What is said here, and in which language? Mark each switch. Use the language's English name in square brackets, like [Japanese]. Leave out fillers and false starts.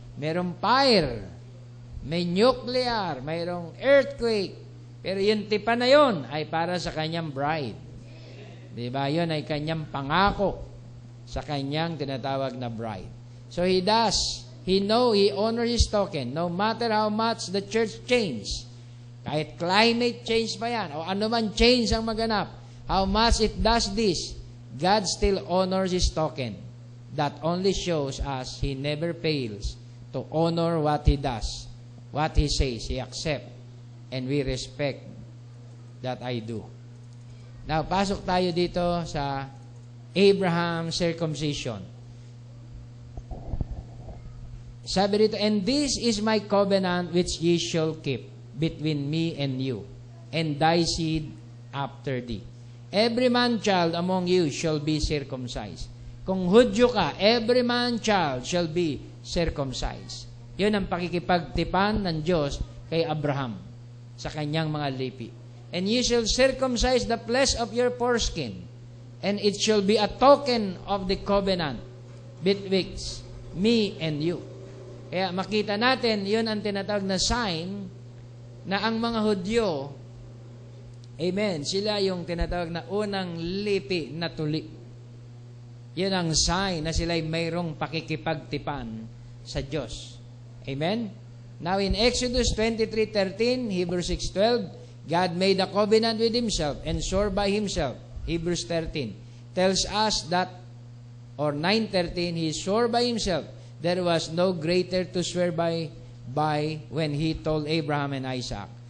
[Filipino] Merong fire, may nuclear, mayroong earthquake. Pero yung tipan na yun ay para sa kanyang bride. Diba? Yun ay kanyang pangako sa kanyang tinatawag na bride. [English] So He does. He honors His token. No matter how much the church change, [Filipino] kahit climate change pa yan, o anuman change ang maganap, [English] how much it does this, God still honors His token. That only shows us He never fails to honor what He does. What He says, He accepts. And we respect that I do. [Filipino] Now, pasok tayo dito sa Abraham's circumcision. Sabi dito, [English] and this is my covenant which ye shall keep between me and you, and thy seed after thee. Every man child among you shall be circumcised. [Filipino] Kung Hudyo ka, [English] every man child shall be circumcised. [Filipino] Yun ang pakikipagtipan ng Diyos kay Abraham sa kanyang mga lipi. [English] And you shall circumcise the flesh of your foreskin, and it shall be a token of the covenant betwixt me and you. [Filipino] Kaya makita natin, yun ang tinatawag na sign na ang mga Hudyo, amen, sila yung tinatawag na unang lipi na tuli. Yun ang sign na sila'y mayroong pakikipagtipan sa Diyos. [English] Amen? Now in Exodus 23:13, Hebrews 6:12, God made a covenant with Himself and swore by Himself. Hebrews 13 tells us that, or 9:13, He swore by Himself. There was no greater to swear by when He told Abraham and Isaac,